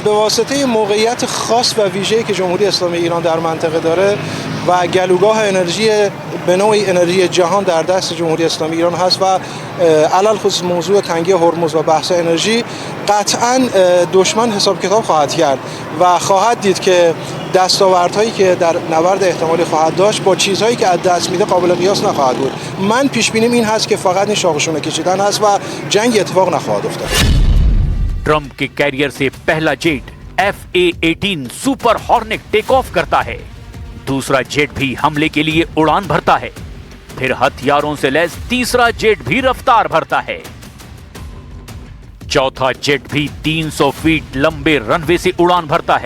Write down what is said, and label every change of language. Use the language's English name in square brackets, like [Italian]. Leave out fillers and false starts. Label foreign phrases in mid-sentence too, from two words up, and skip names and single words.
[Persian] به واسطه موقعیت خاص و ویژه‌ای که جمهوری اسلامی ایران در منطقه داره و گلوگاه انرژی به نوعی انرژی جهان در دست جمهوری اسلامی ایران هست و علل خصوص موضوع تنگی هرمز و بحث انرژی قطعا دشمن حساب کتاب خواهد کرد و خواهد دید که دستاوردهایی که در نبرد احتمالی خواهد داشت با چیزهایی که از دست میده قابل قیاس نخواهد بود. من پیش بینیم این هست که فقط این شاخشونه کشیدن هست و جنگ اتفاق نخواهد افتاد. [Hindi] ट्रंप के कैरियर से पहला जेट FA-18 सुपर हॉर्नेट [English] take off [Hindi] करता है। दूसरा जेट भी हमले के लिए उड़ान भरता है। फिर हथियारों से लैस तीसरा जेट भी रफ्तार भरता है। चौथा जेट भी 300 फीट लंबे रनवे से उड़ान भरता है।